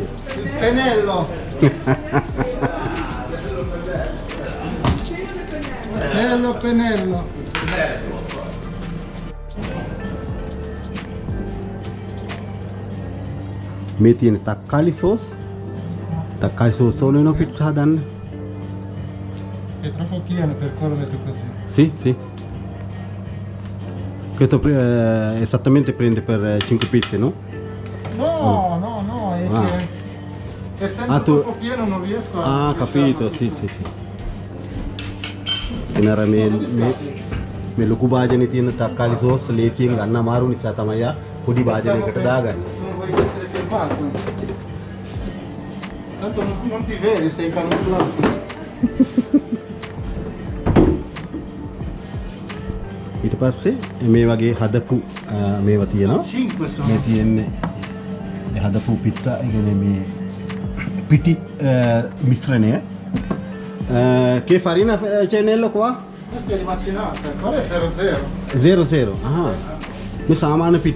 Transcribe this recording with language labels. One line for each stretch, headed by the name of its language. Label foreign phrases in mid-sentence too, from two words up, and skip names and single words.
Italian: Penello. Penello.
Sinhala: මේ තියෙන තක්කාලි සෝස්. තක්කාලි සෝස් ඕන වෙනවා පිට්සා හදන්න.
Italian: È troppo pieno per quello che tu così. Sì, sì. Questo esattamente prende per 5 pizze, no? No, no, è che essendo troppo pieno non riesco a... Ah, capito, sì, sì, sì.
Sinhala: Era මේ ලොකු භාජනේ තියෙන තක්කාලි සෝස් ලේසියෙන් ගන්න අමාරු නිසා තමයි පොඩි භාජනයකට දාගන්නේ.
Italian: Tanto non ti vedi, sei camuffato.
Sinhala: ඊට පස්සේ මේ වගේ හදපු මේවා තියෙනවා. මේ තියෙන්නේ මේ හදපු පිට්සා කියන්නේ මේ පිටි මිශ්‍රණය.
Italian: Che farina c'è nello qua? Questa è rimacinata, quella è 00. 00.
Sinhala: Aha. මේ සාමාන්‍ය පිටි.